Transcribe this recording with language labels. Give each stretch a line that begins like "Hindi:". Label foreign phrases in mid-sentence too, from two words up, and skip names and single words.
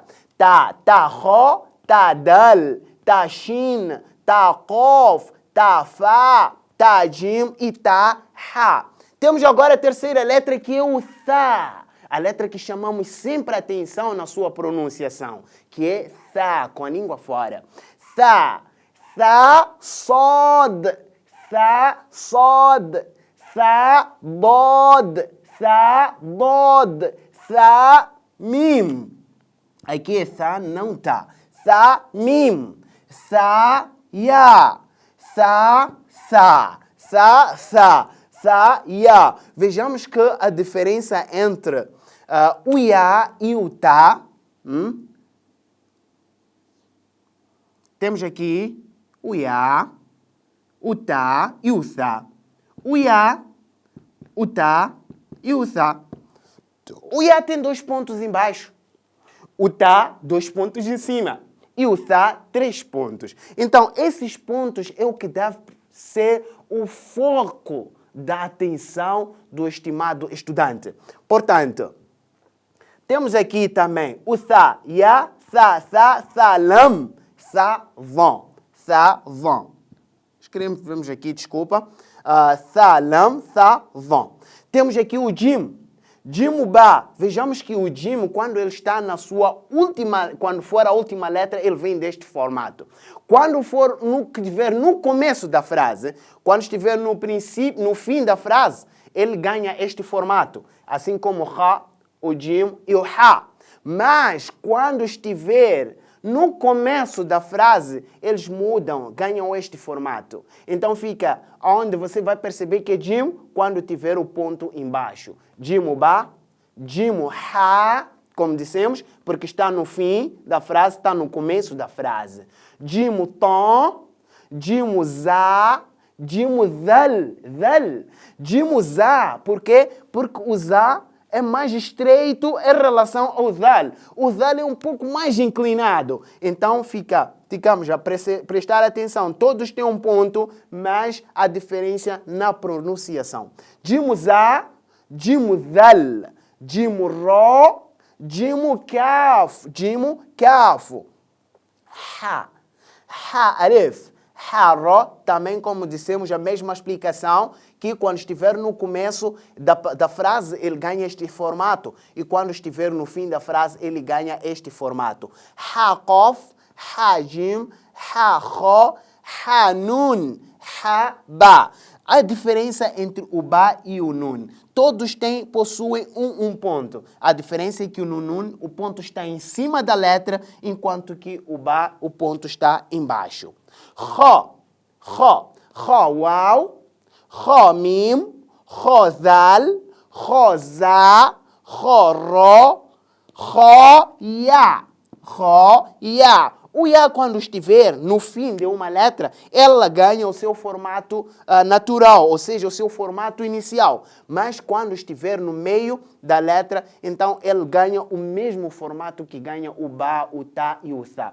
Arabic: تا، تا، را، تا، دال، تا، شين، تا، قاف، تا، فا، تا، جيم و تا، حا.
Portuguese: Temos agora a terceira letra, que é o tha. A letra que chamamos sempre a atenção na sua pronunciação, que é tha, com a língua fora.
Arabic: ثا، ثا، صاد، ثا، صاد، ثا، ضاد، ثا، ضاد، ثا, mim.
Portuguese: Aqui é tha, não tá.
Arabic: ثا، ميم. ثا، يا. ثا، ثا. ثا، ثا. ثا، يا.
Portuguese: Vejamos que a diferença entre o ya e o tá. Temos aqui o ya, o tá e o tha. O ya, o tá e o tha. O ya tem 2 pontos embaixo. O tá, 2 pontos em cima. E o tha, 3 pontos. Então, esses pontos é o que deve ser o foco da atenção do estimado estudante. Portanto, temos aqui também o
Arabic: ثا، يا، ثا، لام، ثا, vão. ثا، واو.
Portuguese: Escrevemos aqui, desculpa.
Arabic: ثا، لام، ثا,
Portuguese: vão. Temos aqui o jim.
Arabic: Jim, ba.
Portuguese: Vejamos que o jim, quando ele está na sua última, quando for a última letra, ele vem deste formato. Quando for estiver no começo da frase, quando estiver no princípio, no fim da frase, ele ganha este formato, assim como o ha, o jim e o ha. Mas quando estiver no começo da frase, eles mudam, ganham este formato. Então fica onde você vai perceber que é jim quando tiver o ponto embaixo.
Arabic: جيم با، جيم حا,
Portuguese: como dissemos, porque está no fim da frase, está no começo da frase.
Arabic: جيم طا، جيم زا، جيم ذال. جيم زا,
Portuguese: por quê? Porque o za é mais estreito em relação ao zal. O zal é um pouco mais inclinado. Então, ficamos a prestar atenção. Todos têm um ponto, mas a diferença na pronunciação.
Arabic: جيم زا، جيم ذال، جيم را، جيم كاف. حا، ألف. Ha,
Portuguese: também, como dissemos, a mesma explicação, que quando estiver no começo da frase, ele ganha este formato. E quando estiver no fim da frase, ele ganha este formato.
Arabic: حا، قاف، حا، جيم، حا، را، حا، نون، حا، با.
Portuguese: A diferença entre o ba e o nun. Todos possuem um ponto. A diferença é que no nun o ponto está em cima da letra, enquanto que o ba o ponto está embaixo.
Arabic: خا، خا، خا واو، خا ميم، خا ذال، خا زا، خا را، خا يا. خا يا.
Portuguese: O ya, quando estiver no fim de uma letra, ela ganha o seu formato natural, ou seja, o seu formato inicial. Mas quando estiver no meio da letra, então ele ganha o mesmo formato que ganha o ba, o ta e o tha.